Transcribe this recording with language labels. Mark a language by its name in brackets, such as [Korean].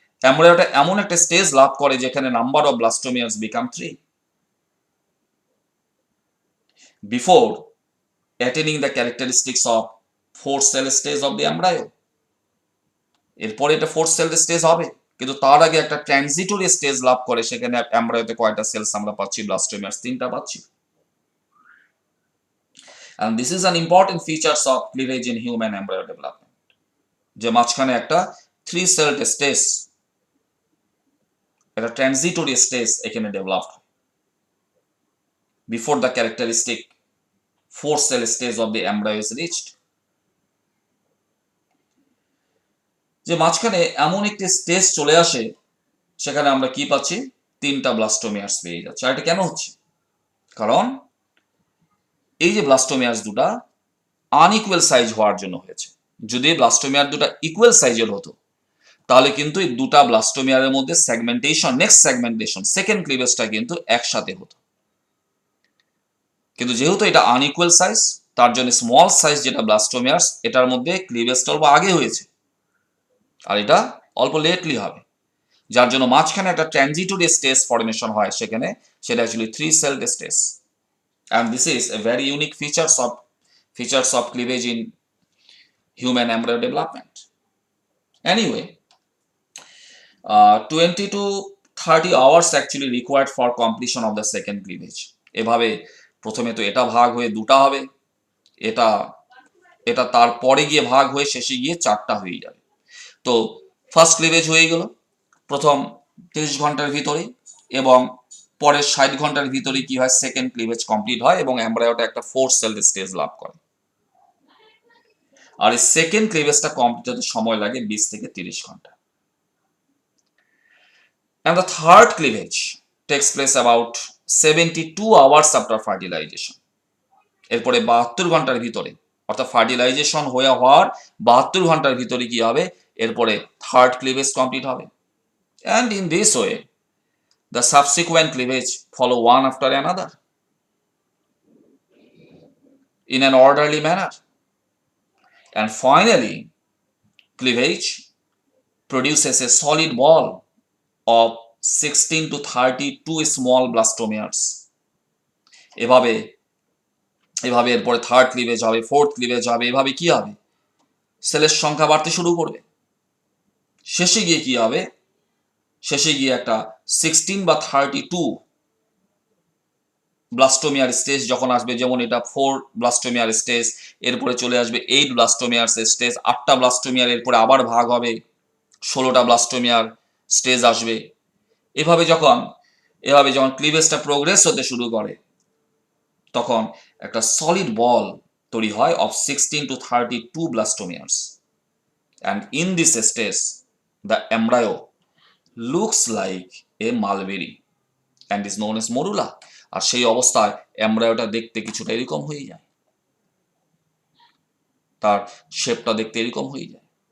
[Bangla] এমব্রায়োটা এমন একটা স্টেজ লাভ করে যেখানে [English] Number of blastomeres become 3 before attaining the characteristics of 4 cell stage of the embryo. [Bangla] এরপরে এটা 4 সেল স্টেজ হবে, কিন্তু তার আগে একটা ট্রানজিটরি স্টেজ লাভ করে, সেখানে এমব্রায়োতে কয়টা সেলস আমরা পাচ্ছি, ব্লাস্টোমিয়ার্স 3টা পাচ্ছি। [English] And this is an important features of cleavage in human embryo development, [Bangla] যে মাঝখানে একটা 3 সেল স্টেজ একটা ট্রানজিটরি স্টেজ এখানে ডেভেলপ হয় [English] Before the characteristic 4 cell stage of the embryo is reached. [Bangla] যে মাঝখানে এমন একটি স্টেজ চলে আসে সেখানে আমরা কি পাচ্ছি, 3টা ব্লাস্টোমিয়ার্স পেয়ে যাচ্ছে। আর এটা কেন হচ্ছে? কারণ এই যে ব্লাস্টোমিয়ার্স দুটা আনইকুয়াল সাইজ হওয়ার জন্য হয়েছে। যদি ব্লাস্টোমিয়ার দুটা ইকুয়াল সাইজের হতো তাহলে কিন্তু এই দুটা ব্লাস্টোমিয়ারের মধ্যে সেগমেন্টেশন, নেক্সট সেগমেন্টেশন, সেকেন্ড ক্লিভেজটা কিন্তু একসাথে হতো। কিন্তু যেহেতু এটা আনইকুয়াল সাইজ, তার জন্য স্মল সাইজ যেটা ব্লাস্টোমিয়ার্স, এটার মধ্যে ক্লিভেজটা অল্প আগে হয়েছে আর এটা অল্প লেটলি হবে, যার জন্য মাঝখানে একটা ট্রানজিটরি স্টেজ ফরমেশন হয় সেখানে, সেটা actually 3 celled stage. [English] and this is a very unique features of cleavage in human embryo development. Anyway, 20 to 30 hours actually required for completion of the second cleavage. [Bangla] এভাবে প্রথমে তো এটা ভাগ হয়ে দুটা হবে, এটা এটা তারপরে গিয়ে ভাগ হয়ে শেষে গিয়ে 4টা হয়ে যাবে। তো ফার্স্ট ক্লিভেজ হয়ে গেল প্রথম 30 ঘন্টার ভিতরে, এবং পরের 60 ঘন্টার ভিতরে কি হয়, সেকেন্ড ক্লিভেজ কমপ্লিট হয় এবং এমব্রায়োটা একটা 4 celled স্টেজ লাভ করে। আর এই সেকেন্ড ক্লিভেজটা কমপ্লিট হতে সময় লাগে 20 থেকে 30 ঘন্টা। [English] And the third cleavage takes place about 72 hours after fertilization. [Bangla] এরপরে 72 ঘন্টার ভিতরে, অর্থাৎ ফার্টিলাইজেশন হওয়ার 72 ঘন্টার ভিতরে কি হবে, এরপরে থার্ড ক্লিভেজ কমপ্লিট হবে। [English] And in this way the subsequent cleavage follow one after another in an orderly manner, and finally cleavage produces a solid ball of 16 to 32 small blastomeres. [Bangla] এভাবে এরপরে থার্ড ক্লিভেজ হবে, fourth cleavage হবে, এভাবে কি হবে, সেলের সংখ্যা বাড়তে শুরু করবে। শেষে গিয়ে কি হবে, শেষে গিয়ে একটা 16 বা 32 ব্লাস্টোমিয়ার স্টেজ যখন আসবে, যেমন এটা 4 ব্লাস্টোমিয়ার স্টেজ, এরপরে চলে আসবে 8 ব্লাস্টোমিয়ার স্টেজ, 8টা ব্লাস্টোমিয়ার, এরপরে আবার ভাগ হবে 16টা ব্লাস্টোমিয়ার স্টেজ আসবে। এভাবে যখন ক্লিভেজটা প্রোগ্রেস হতে শুরু করে তখন একটা সলিড বল তৈরি হয় [English] of 16 to 32 blastomeres, and in this stage the embryo looks like a mulberry and is known as morula. [Bangla] আর সেই অবস্থায় এমব্রায়োটা দেখতে কিছুটা এরকম হয়ে যায়, তার শেপটা দেখতে এরকম হয়ে যায়।